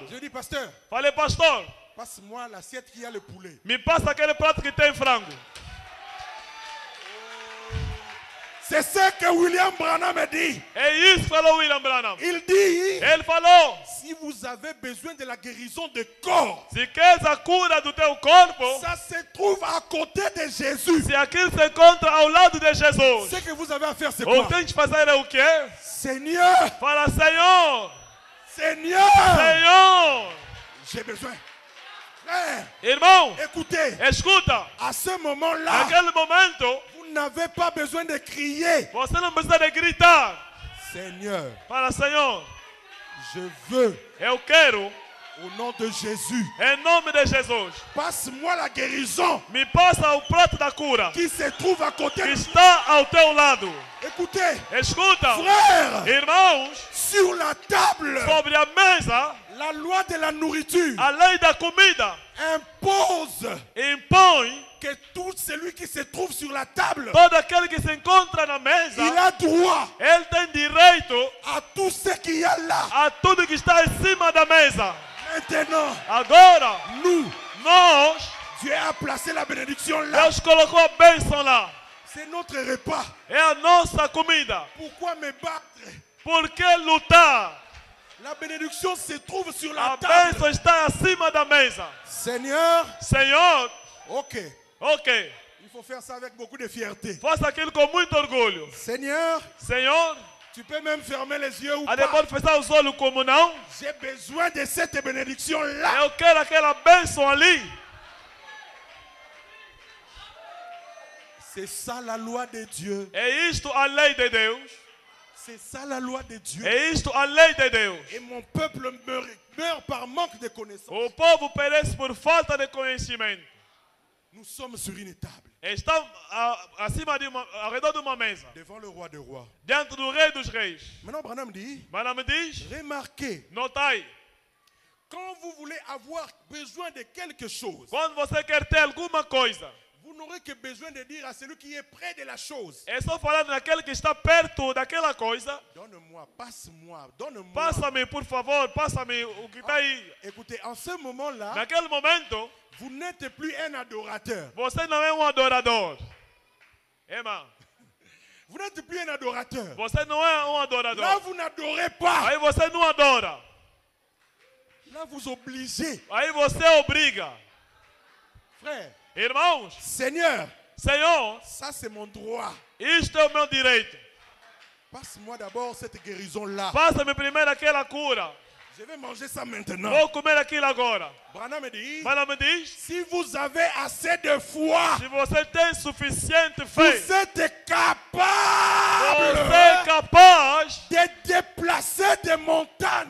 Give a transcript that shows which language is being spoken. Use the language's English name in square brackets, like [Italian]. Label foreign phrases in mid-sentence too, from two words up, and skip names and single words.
[French] Je dis, pasteur, [Portuguese] Falei, pastor, [French] passe-moi l'assiette qui a le poulet. [Portuguese] me passa aquele prato que tem frango. [French] C'est ce que William Branham me dit. [Portuguese] É isso que falou William Branham. [French] Il dit, [Portuguese] Ele falou, [French] si Si vous avez besoin de la guérison de corps, [Portuguese] Se queres a cura do teu corpo, [French] ça se trouve à côté de Jésus. [Portuguese] se aquilo se encontra ao lado de Jesus, [French] Ce que vous avez à faire, c'est [Portuguese] o [French] quoi? [Portuguese] que tem que fazer é o quê? [French] Seigneur, [Portuguese] Fala, Senhor, [French] Seigneur, [Portuguese] Senhor. [French] j'ai besoin. Frère, [Portuguese] Irmão, [French] écoutez, [Portuguese] escuta. [French] à ce moment-là, [Portuguese] Naquele momento, [French] vous n'avez pas besoin de crier. [Portuguese] você não precisa de gritar. [French] Seigneur, [Portuguese] Fala, Senhor, [French] je veux, [Portuguese] eu quero, [French] au nom de Jésus, [Portuguese] em nome de Jesus, [French] passe-moi la guérison [Portuguese] me passa o prato da cura [French] qui se trouve à côté [Portuguese] que [French] de... [Portuguese] está ao teu lado. [French] Écoutez, [Portuguese] Escuta, [French] frère, [Portuguese] irmãos, [French] sur la table, [Portuguese] sobre a mesa, [French] la loi de la nourriture [Portuguese] a lei da comida [French] impose [Portuguese] impõe [French] que tout celui qui se trouve sur la table, [Portuguese] todo aquele que se encontra na mesa, [French] il a droit [Portuguese] ele tem direito [French] à tout ce qu'il y a là. [Portuguese] a tudo que está em cima da mesa. [French] Maintenant, [Portuguese] Agora, [French] nous, [Portuguese] nós, [French] Dieu a placé la bénédiction là. [Portuguese] Deus colocou a bênção lá. [French] C'est notre repas. [Portuguese] É a nossa comida. [French] Pourquoi me battre? [Portuguese] Por que lutar? [French] La bénédiction se trouve sur la [Portuguese] A [French] table. [Portuguese] bênção está acima da mesa. [French] Seigneur, [Portuguese] Senhor, [French] ok. [Portuguese] ok, [French] Il faut faire ça avec beaucoup de fierté. [Portuguese] faça aquilo com muito orgulho. [French] Seigneur, [Portuguese] Senhor, [French] tu peux même fermer les yeux ou [Portuguese] a [French] pas. [Portuguese] depois de fechar os olhos como não, [French] J'ai besoin de cette bénédiction là. [Portuguese] eu quero aquela bênção ali. [French] C'est ça la loi de Dieu. [Portuguese] É isto a lei de Deus. [French] C'est ça la loi de Dieu. [Portuguese] É isto a lei de Deus. [French] Et mon peuple meurt par manque de connaissance. [Portuguese] O povo perece por falta de conhecimento. [French] Nous sommes sur une table [Portuguese] Estão acima de ao redor de uma mesa, [French] devant le roi des rois. [Portuguese] diante do rei dos reis. [French] Maintenant, Branham dit, [Portuguese] Mas me diz, [French] remarquez, [Portuguese] notai, [French] quand vous voulez avoir besoin de quelque chose, [Portuguese] quando você quer ter alguma coisa, [French] vous n'aurez que besoin de dire à celui qui est près de la chose, [Portuguese] é só falar naquele que está perto daquela coisa. [French] donne-moi, passe-moi, donne-moi. [Portuguese] Passa-me, por favor, passa-me o que está aí. [French] Écoutez, en ce moment-là, [Portuguese] Naquele momento, [French] vous n'êtes plus un adorateur. [Portuguese] você não é adorador. Irmão, [French] Vous n'êtes plus un adorateur. [Portuguese] você não é [French] Là, [Portuguese] adorador. [French] vous n'adorez pas. [Portuguese] Aí você não adora. [French] Là, vous obligez. [Portuguese] Aí você obriga. [French] Frère, [Portuguese] Irmãos, [French] Seigneur, [Portuguese] Senhor, [French] ça c'est mon droit. [Portuguese] isto é o meu direito. [French] Passe-moi d'abord cette guérison-là. [Portuguese] Passa-me primeiro aquela cura. [French] Je vais manger ça maintenant. [Portuguese] Vou comer aquilo agora. [French] Branham me dit, [Portuguese] Mas me diz, [French] si vous avez assez de foi, [Portuguese] se você tem suficiente fé, [French] vous êtes [Portuguese] você é [French] capable [Portuguese] capaz [French] de déplacer des montagnes.